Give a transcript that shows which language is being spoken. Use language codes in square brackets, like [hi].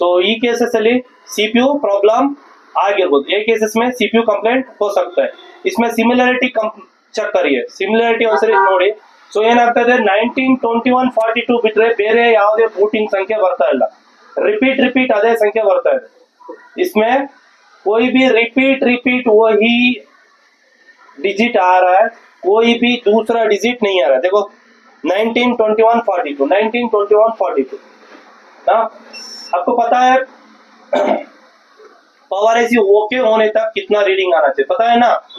[kn] ಈ ಕೇಸಸ್ ಅಲ್ಲಿ CPU problem ಆಗಿರಬಹುದು। [hi] ये केसेस में सीपीयू कंप्लेंट हो सकता है। इसमें सिमिलरिटी ಚೆಕ್ करिए, सिमिलरिटी [kn] ಒಂದ್ಸರಿ ನೋಡಿ। ಏನಾಗ್ತಾ ಇದೆ, 19 21 42 ಬಿಟ್ರೆ ಬೇರೆ ಯಾವುದೇ ಬೂಟಿಂಗ್ ಸಂಖ್ಯೆ ಬರ್ತಾ ಇಲ್ಲ। [hi] रिपीट अदे संख्या बढ़ता है। इसमें कोई भी रिपीट वही डिजिट आ रहा है, कोई भी दूसरा डिजिट नहीं आ रहा है। देखो 19 21 42 19 21 42 ना, आपको पता है पावर ऐसी ओके होने तक कितना रीडिंग आना चाहिए, पता है ना।